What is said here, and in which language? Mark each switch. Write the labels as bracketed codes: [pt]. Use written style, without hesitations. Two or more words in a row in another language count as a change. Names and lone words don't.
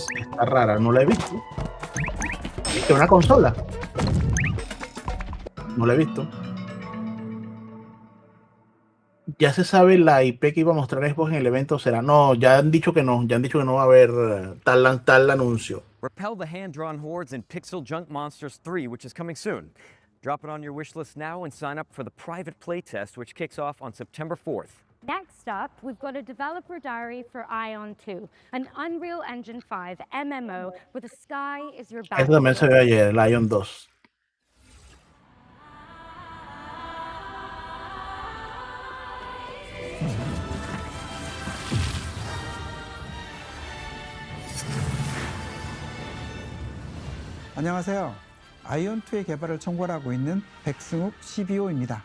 [es] Está rara, no la he visto. ¿Viste una consola? No la he visto. Ya se sabe la IP que iba a mostrar Xbox en el evento será. No, ya han dicho que no va a haber tal anuncio. [en] Repel the hand-drawn hordes in Pixel Junk Monsters 3, which is coming soon. Drop it on your wish list now and sign up for the private playtest, which kicks off on September 4th. Next up, we've got a developer diary for Ion 2, an Unreal Engine 5 MMO where the sky is your [es] Esto también se ve ayer, el Ion 2. [ko] 안녕하세요. 아이온2의 개발을 총괄하고 있는 백승욱 CBO입니다.